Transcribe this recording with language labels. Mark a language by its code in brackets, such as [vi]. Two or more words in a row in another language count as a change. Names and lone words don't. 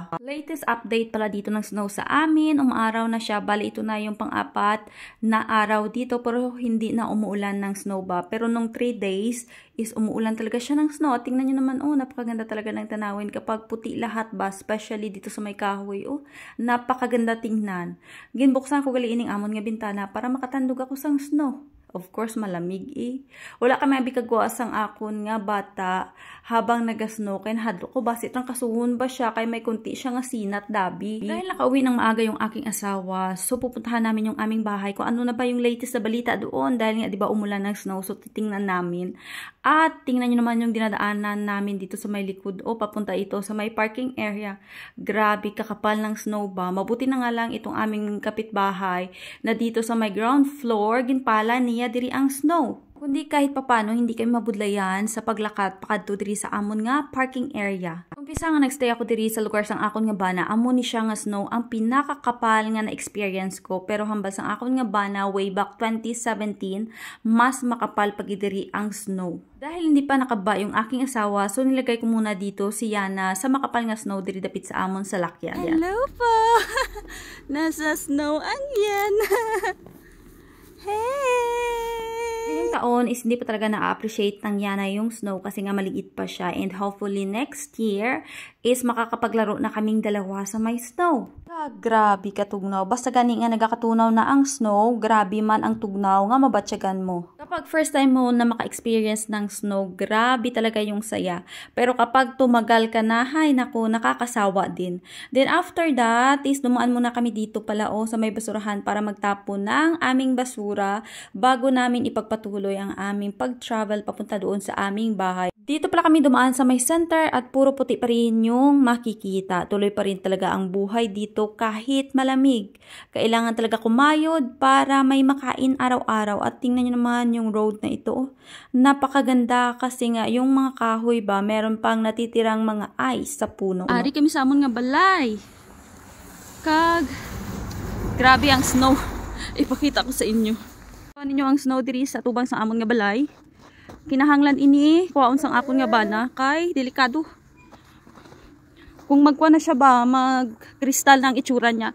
[tl] Latest update pala dito ng snow sa amin, umaraw na siya, bali ito na yung pang-apat na araw dito pero hindi na umuulan ng snow ba. Pero nung 3 days is umuulan talaga siya ng snow. At tingnan nyo naman, napakaganda talaga ng tanawin kapag puti lahat ba, especially dito sa may kahoy. Napakaganda tingnan. [hil] Ginbuksan ko gali ining amon nga bintana para makatandog ako sang snow. [en] Of course, [hil] malamig Wala kami abikagwa sang akon nga bata habang nagasnow kay hadlo ko basit ang kasuhon ba siya kay may kunti siya nga sinat dabi. [tl] Dahil nakauwi ng maaga yung aking asawa, so pupuntahan namin yung aming bahay kung ano na ba yung latest na balita doon dahil nga 'di ba umulan ng snow, so titingnan namin. At tingnan niyo naman yung dinadaanan namin dito sa may likod papunta ito sa may parking area. Grabe kakapal ng snow ba. Mabuti na nga lang itong aming kapitbahay na dito sa may ground floor [hil] ginpala niya diri ang snow. [tl] Kundi kahit papano hindi kami [hil] mabudlayan sa paglakad pakadto diri sa amon nga parking area. Umpisa nga nagstay ako diri sa lugar sang akon nga bana, amon ni siya nga snow ang pinakakapal nga na experience ko, pero hambal sang akon nga bana [en] way back [hil] 2017 mas makapal pag diri ang snow. [tl] Dahil hindi pa nakaba yung aking asawa, so nilagay ko muna dito si Yana sa makapal [hil] nga snow diri dapit sa amon sa lakyan. [tl] Hello po. Nasa snow ang yan. [en] Hey! [tl] Ngayong taon is hindi pa talaga na-appreciate ng Yana yung snow kasi nga maliit pa siya, [en] and hopefully next year [tl] is makakapaglaro na kaming dalawa sa may snow. [hil] Grabe katugnaw. Basta gani nga nagakatunaw na ang snow, grabe man ang tugnaw nga mabatsyagan mo. [tl] Kapag [en] first time [tl] mo na maka-experience ng snow, grabe talaga yung saya. Pero kapag tumagal ka na, hay naku, nakakasawa din. [en] Then after that, [tl] is dumaan muna kami dito pala sa may basurahan para magtapon ng aming basura bago namin ipagpatuloy ang aming pag-travel papunta doon sa aming bahay. Dito pala kami dumaan sa may center at puro puti pa rin yung makikita. Tuloy pa rin talaga ang buhay dito kahit malamig. Kailangan talaga kumayod para may makain araw-araw. At tingnan nyo naman yung road na ito. Napakaganda kasi nga yung mga kahoy ba, meron pang natitirang mga ice sa puno. [hil] Ari kami sa amon nga balay. Grabe ang snow. Ipakita ko sa inyo. Ano ninyo ang snow diri sa tubang sa amon nga balay? Kinahanglan ini kuwaon sang akon nga bana kay delikado. Kung magkuha na siya ba, mag-kristal na ang itsura niya.